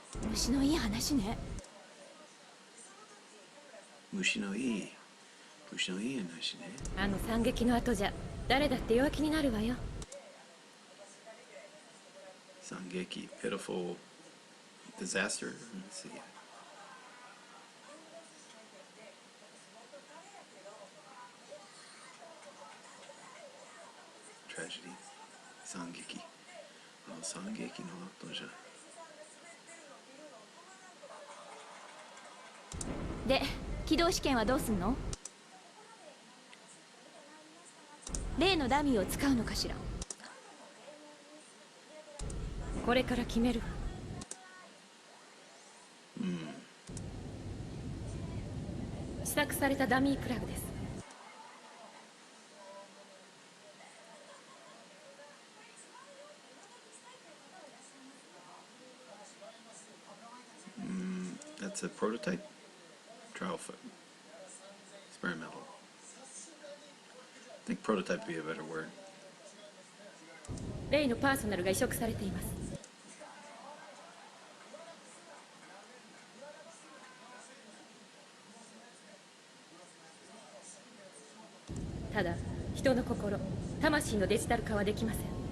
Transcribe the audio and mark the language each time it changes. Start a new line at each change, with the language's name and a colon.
Japanese: 虫のいい話ね。虫のいい話ね。あの惨劇の後じゃ誰だって弱気になるわよ。
English: 惨劇 pitiful disaster. Let's see.
Japanese: Tragedy. 惨劇。惨劇の後じゃ。で、起動試験はどうすんの？例のダミーを使うのかしら？これから決めるわ。試作されたダミープラグです。
English: That's a prototype. Trial foot. Experimental. I think prototype would be a better word.
Japanese: レイのパーソナルが移植されています。ただ人の心、魂のデジタル化はできません。